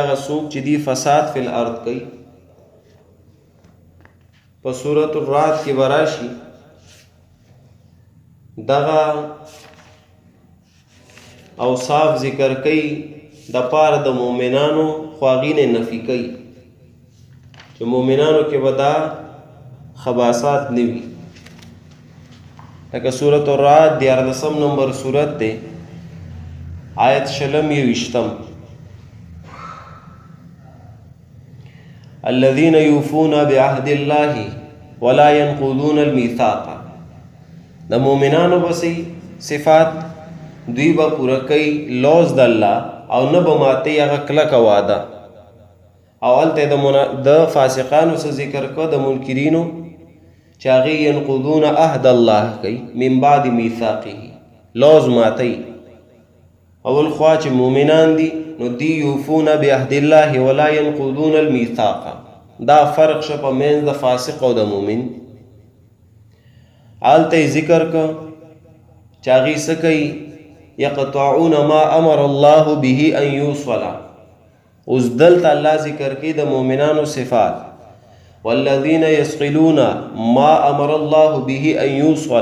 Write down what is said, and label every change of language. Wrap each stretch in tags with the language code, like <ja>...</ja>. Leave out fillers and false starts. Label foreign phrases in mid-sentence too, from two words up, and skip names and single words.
<ps>هغه څوک چې دی</ps> <ar>فساد فی الارض</ar> <ps>کوي. په سورۃ الرعد کې وراشي دغه اوصاف ذکر کوي د پاره د مؤمنانو، خو هغې نه نفي کوي چې مؤمنانو کې به دا خباسات نه وي. لکه سورۃ الرعد 14 نمبر سورت دی، آیت 20</ps> <ar>الذين يوفون بعهد الله ولا ينقضون الميثاق.</ar> <ps>د مؤمنانو بسې صفات دوی به پوره کوي لوز د الله او نه به ماتي هغه کلکه وعده. او هلته د فاسقانو څه ذکر کو د منکرینو چې هغې</ps> <ar>ینقضون عهد الله</ar> <ps>کوي</ps> <ar>من بعد میثاقه،</ar> <ps>لوز ماتي. اول خوا چې مؤمنان دي نو دی</ps> <ar>یوفون بعهد الله ولا ينقضون الميثاق.</ar> <ps>دا فرق شه په منځ د فاسق او د مؤمن. هلته ذکر کو چې هغې څه کوي؟</ps> <ar>یقطعون ما امر الله به ان یوصل.</ar> <ps>اوس دلته الله ذکر کوي د مؤمنانو صفات،</ps> <ar>والذین یصلون ما امر الله به ان یوصل.</ar>